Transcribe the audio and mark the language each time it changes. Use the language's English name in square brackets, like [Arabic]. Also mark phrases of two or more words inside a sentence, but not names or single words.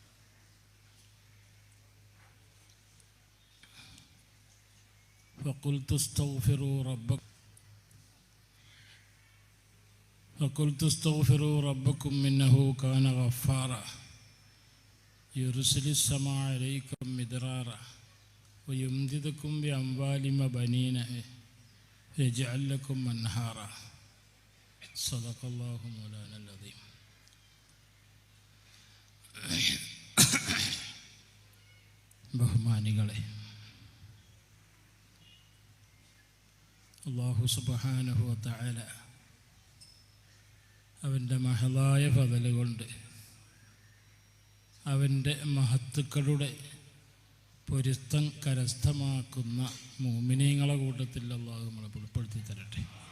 [Arabic] فقلت استغفروا ربكم إنه كان غفارا يرسل السماء عليكم مدرارا ويمددكم بأموال وبنين ويجعل لكم أنهارا. صدق الله مولانا العظيم. [Malayalam] ബഹുമാനികളെ, അല്ലാഹു [Arabic] سبحانه وتعالى [Malayalam] അവൻ്റെ മഹളായ ഫള് കൊണ്ട് അവൻ്റെ മഹത്തുക്കളുടെ പൊരുത്തം കരസ്ഥമാക്കുന്ന മുഅ്മിനീങ്ങളുടെ കൂട്ടത്തിൽ അല്ലാഹു നമ്മളെ ഉൾപ്പെടുത്തി തരട്ടെ.